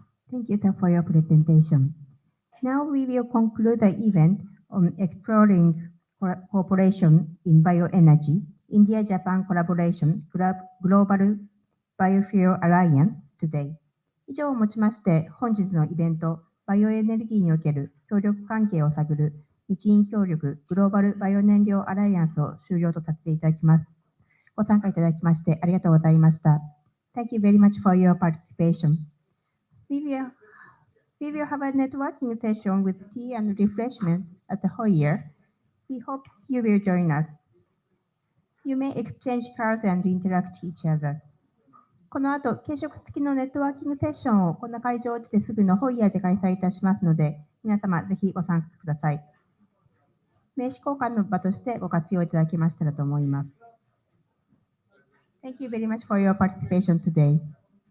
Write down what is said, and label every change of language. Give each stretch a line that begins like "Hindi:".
English: Thank you for your presentation. Now we will conclude the event on exploring cooperation in bioenergy, India-Japan collaboration, Global Biofuel Alliance today.
Japanese: 以上をもちまして、本日のイベント、バイオエネルギーにおける協力関係を探る日印協力グローバルバイオ燃料アライアンスを終了とさせていただきます。ご参加いただきましてありがとうございました。
English: Thank you very much for your participation. We will have a networking session with tea and refreshment at the foyer. We hope you will join us. You may exchange cards and interact each other.
Japanese: この後、軽食付きのネットワーキングセッションをこの会場を出てすぐのホイヤーで開催いたしますので、皆様ぜひご参加ください。名刺交換の場としてご活用いただけましたらと思います。
English: Thank you very much for your participation today.